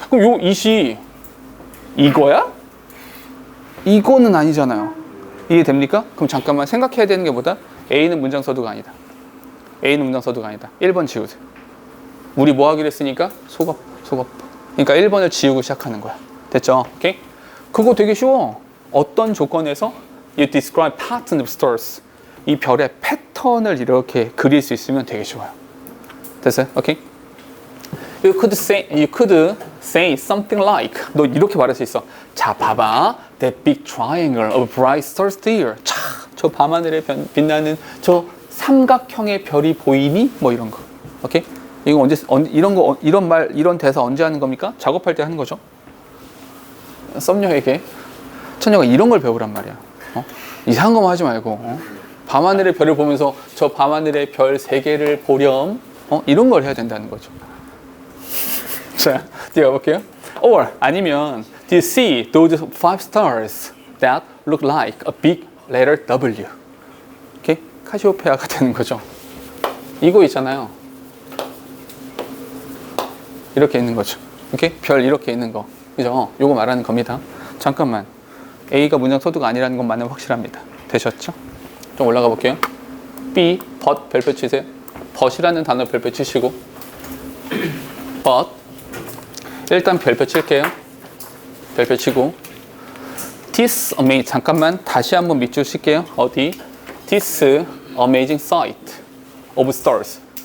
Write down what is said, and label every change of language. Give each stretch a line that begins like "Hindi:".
Korean: 그럼 요 it이 이거야? 이거는 아니잖아요. 이해됩니까? 그럼 잠깐만 생각해야 되는 게 뭐다? A는 문장 서두가 아니다. A는 문장 서두가 아니다. 1번 지우세요. 우리 뭐 하기로 했으니까? 속업. 그러니까 1번을 지우고 시작하는 거야. 됐죠? 오케이? 그거 되게 쉬워. 어떤 조건에서
English: you describe patterns of stars.
Korean: 이 별의 패턴을 이렇게 그릴 수 있으면 되게 좋아요. 됐어요? 오케이?
English: You could say something like.
Korean: 너 이렇게 말할 수 있어. 자, 봐봐.
English: That big triangle of bright stars there.
Korean: 자, 저 밤하늘에 빛나는 저 삼각형의 별이 보이니? 뭐 이런 거. 오케이? 이거 이런 대사 언제 하는 겁니까? 작업할 때 하는 거죠. 썸녀에게 처녀가 이런 걸 배우란 말이야. 이상한 거만 하지 말고 밤하늘의 별을 보면서 저 밤하늘의 별 3개를 보렴. 이런 걸 해야 된다는 거죠. 자, 뒤에 볼게요.
English: Or
Korean: 아니면
English: Do you see those 5 stars that look like a big letter W?
Korean: 오케이? 카시오페아가 되는 거죠. 이거 있잖아요. 이렇게 있는 거죠. 오케이? 별 이렇게 있는 거. 그죠? 요거 말하는 겁니다. 잠깐만. A가 문장 서두가 아니라는 것만은 확실합니다. 되셨죠? 좀 올라가 볼게요. B, but 별표 치세요. but이라는 단어 별표 치시고 but 일단 별표 칠게요. 별표 치고 This amazing, 잠깐만 다시 한번 밑줄 칠게요. 어디?
English: This amazing sight of stars.